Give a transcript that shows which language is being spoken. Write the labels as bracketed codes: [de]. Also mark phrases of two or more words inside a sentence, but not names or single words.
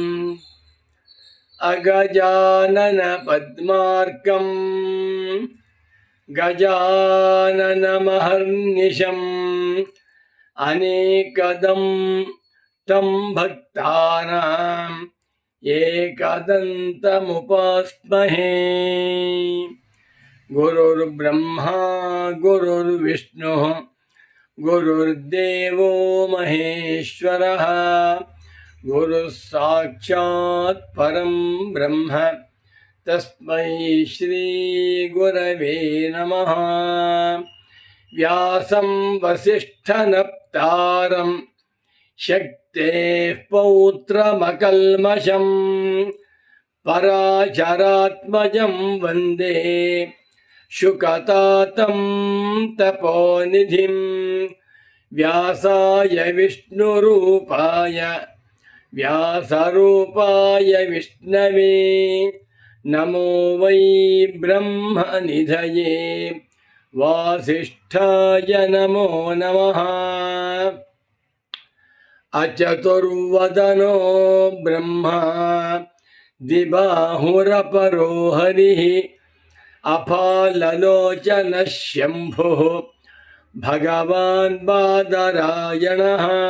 [sa] अगजानन पद्मार्कं गजाननमहर्निशं अनेकदं तं भक्तानां एकदन्तमुपास्महे. गुरुर्ब्रह्म गुरुर्विष्णुः गुरुर्देवो महेश्वरः. गुरुः साक्षात् परं ब्रह्म तस्मै श्री गुरवे नमः. व्यासं वसिष्ठनप्तारं शक्तेः पौत्रमकल्मषं पराशरात्मजं वन्दे शुकतातं तपोनिधिं. व्यासाय विष्णुरूपाय व्यासरूपाय विष्णवे नमो वै ब्रह्मनिधये वासिष्ठाय नमो नमः. अचतुर्वदनो ब्रह्म द्विबाहुरपरो हरिः. अफाललोचनः शम्भुः भगवान् बादरायणः.